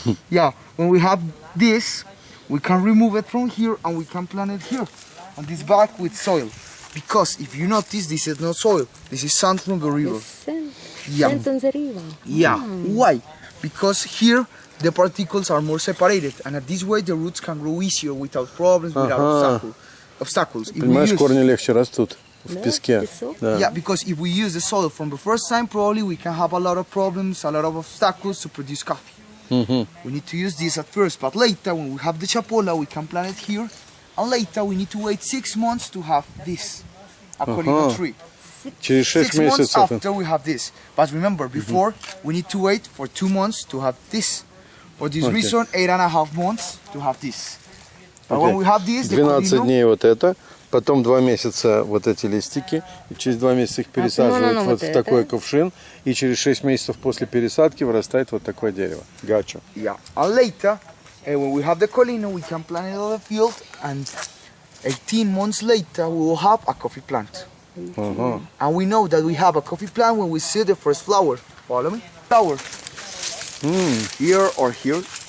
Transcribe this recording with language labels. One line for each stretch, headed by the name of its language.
English: Yeah, when we have this, we can remove it from here and we can plant it here on this bag with soil. Because if you notice, this is not soil. This is sand from the river. Sand on the river. Yeah. Why? Because here the particles are more separated, and at this way the roots can grow easier without problems, without obstacles.
Russian: Понимаешь, корни легче растут в песке.
English: Yeah, because if we use the soil from the first time, probably we can have a lot of problems, a lot of obstacles to produce coffee. We need to use this at first, but later when we have the chapola, we can plant it here, and later we need to wait 6 months to have this, according to tree.
Russian: Через 6
English: months
Russian: месяцев.
English: after we have this. But remember, before we need to wait for 2 months to have this. For this reason, 8.5 months to have this. But when we have this,
Russian: 12 дней вот это, потом 2 месяца вот эти листики, и через 2 месяца их пересаживают вот в такой кувшин, и через 6 месяцев после пересадки вырастает вот такое дерево.
English: Yeah. And later, when we have the colino, we can plant it on the field, and 18 months later, we will have a coffee plant. And we know that we have a coffee plant when we see the first flower. Follow me? Flower. Here or here.